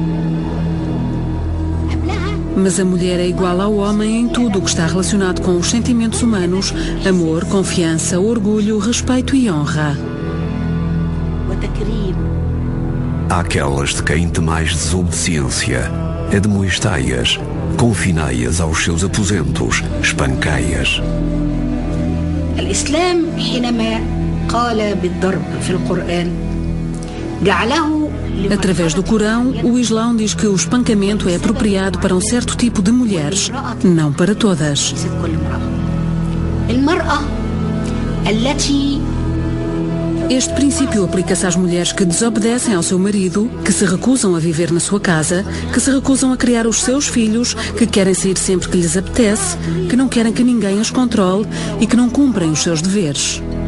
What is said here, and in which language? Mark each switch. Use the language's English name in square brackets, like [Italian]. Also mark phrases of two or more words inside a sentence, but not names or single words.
[Portuguese] Mas a mulher é igual ao homem em tudo o que está relacionado com os sentimentos humanos: amor, confiança, orgulho, respeito e honra. Há aquelas de quem temais desobediência, admoestai-as, confinai-as aos seus aposentos, espancai-as. [Arabic] الإسلام حينما قال بالضرب في القرآن جعله. [Portuguese] Através do Corão, o Islão diz que o espancamento é apropriado para um certo tipo de mulheres, não para todas. Este princípio aplica-se às mulheres que desobedecem ao seu marido, que se recusam a viver na sua casa, que se recusam a criar os seus filhos, que querem sair sempre que lhes apetece, que não querem que ninguém as controle e que não cumprem os seus deveres.